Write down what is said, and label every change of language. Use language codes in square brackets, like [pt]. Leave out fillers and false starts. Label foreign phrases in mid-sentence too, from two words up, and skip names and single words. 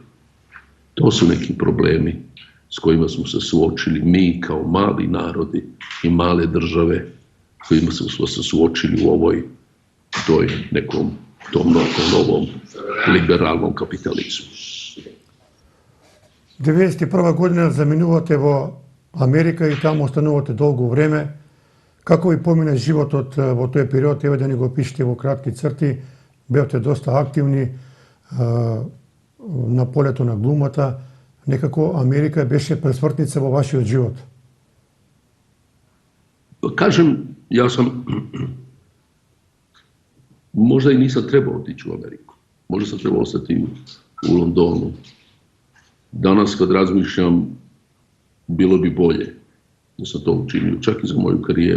[hr] To su neki problemi s kojima smo se suočili mi kao mali narodi i male države, kojima smo se suočili u tom novom liberalnom kapitalizmu. [mk] 91. година заминувате во Америка и таму останувате долго време. Како ви помина животот во тој период? Еве да ни го пишете во кратки црти. Бевте доста активни на полето на глумата. Некако Америка беше пресвртница во вашиот живот. [hr] Kažem, ja sam možda i nisam trebao otići u Ameriku. Možda sam trebao ostati u Londonu. Danas kad razmišljam, bilo bi bolje da sam to učinio, čak i za moju karijeru.